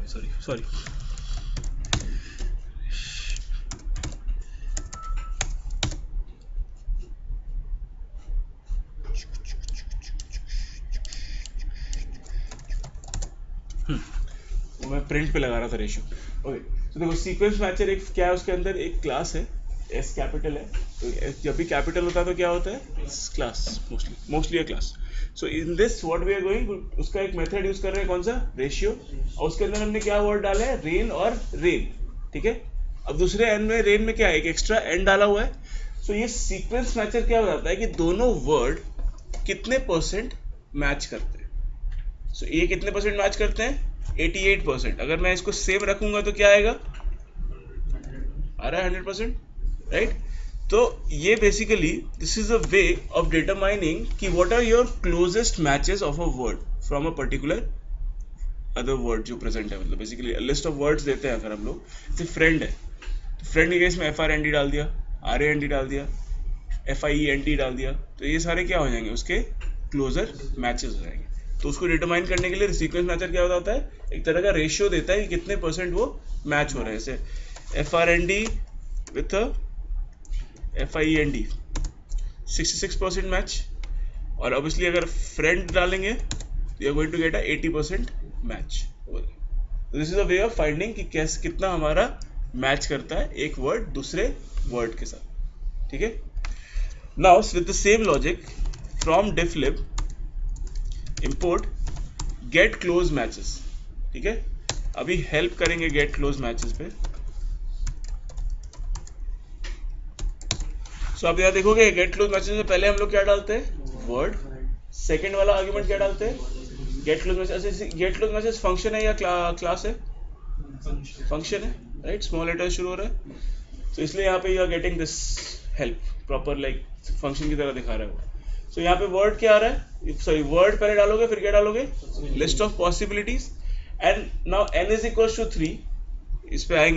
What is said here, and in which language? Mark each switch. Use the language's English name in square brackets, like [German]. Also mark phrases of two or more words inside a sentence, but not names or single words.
[Hindi] सॉरी वो मैं प्रिंट पे लगा रहा था रेशियो। ओके, तो देखो [English] sequence matcher [Hindi] एक क्या है, उसके अंदर एक क्लास है, [English] S capital [Hindi] है, तो जब भी कैपिटल होता है तो क्या होता है, क्लास, [English] mostly a class. so in this what we are going, [Hindi] उसका एक मेथड यूज कर रहे हैं, कौन सा, रेशियो, और उसके अंदर हमने क्या वर्ड डाला है, रेन और रेन, ठीक है। अब दूसरे एन में रेन में क्या है, एक [English] extra N [Hindi] डाला हुआ है। सो ये [English] sequence matcher [Hindi] क्या बताता है कि दोनों वर्ड कितने [English] percent match [Hindi] करते हैं। सो ये कितने [English] percent match [Hindi] करते हैं, 88%। अगर मैं इसको सेम रखूंगा तो क्या आएगा, आ रहा है 100%, राइट। तो ये [English] basically this is a way of determining कि what are your closest matches of a word from a particular other word जो present है। [Hindi] मतलब बेसिकली [English] list of words [Hindi] देते हैं अगर हम लोग, जैसे फ्रेंड है तो फ्रेंड के केस में FRND डाल दिया, RAND डाल दिया, FIENT डाल दिया, तो ये सारे क्या हो जाएंगे, उसके [English] closer matches [Hindi] हो जाएंगे। तो उसको डिटरमाइन करने के लिए [English] sequence matcher [Hindi] क्या होता है, एक तरह का रेशियो देता है कि कितने परसेंट वो मैच हो रहे हैं। जैसे FRND विथ FIEND 66% मैच, और ऑब्वियसली अगर फ्रेंड डालेंगे तो [English] you are going to get a 80% match. this is a way of finding [Hindi] कि कैसे कितना हमारा मैच करता है एक वर्ड दूसरे वर्ड के साथ, ठीक है। [English] now with the same logic from difflib import get close matches, [Hindi] ठीक है। अभी हेल्प करेंगे get close matches पे। सो आप यहाँ देखोगे get close matches में पहले हम लोग क्या डालते हैं, वर्ड, सेकेंड वाला आर्ग्यूमेंट क्या डालते हैं, get close matches। get close matches फंक्शन है या क्लास है, फंक्शन है, राइट, [English] small letter [Hindi] शुरू हो रहा है, तो इसलिए यहाँ पे [English] you are getting this help proper, like function [Hindi] की तरह दिखा रहा है वो। सो यहाँ पे वर्ड क्या आ रहा है, सॉरी वर्ड पहले डालोगे, फिर क्या डालोगे, [English] list of possibilities, and now n is equal to 3, [Hindi] इस पे आएंगे।